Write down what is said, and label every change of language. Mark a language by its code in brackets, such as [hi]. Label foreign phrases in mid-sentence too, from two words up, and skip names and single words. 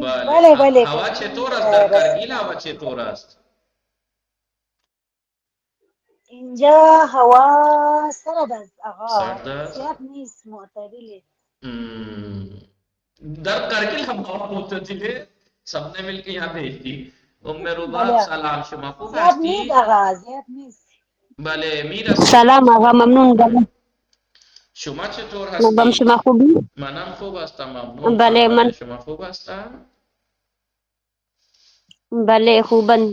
[fa] بله بله بله هوا کرگیل چطور است در کرگیل؟ رسیدم. هوا چطور است؟ اینجا هوا سرد است آقا، سرد است؟ زیاد نیست، معتدله. در کرگیل هم هوا معتدله. [ur] سب نے مل کے یہاں بھیج دی. [fa] ام رباب بله سلام شما خوب زیاد نیست هستی؟ آقا، زیاد نیست. بله میر است سلام آقا، ممنون. شما چطور خوبم. هستید؟ شما خوبی؟ منم خوب هستم ممنون. بله خانواده من. شما خوب هستن؟ بله خوبم.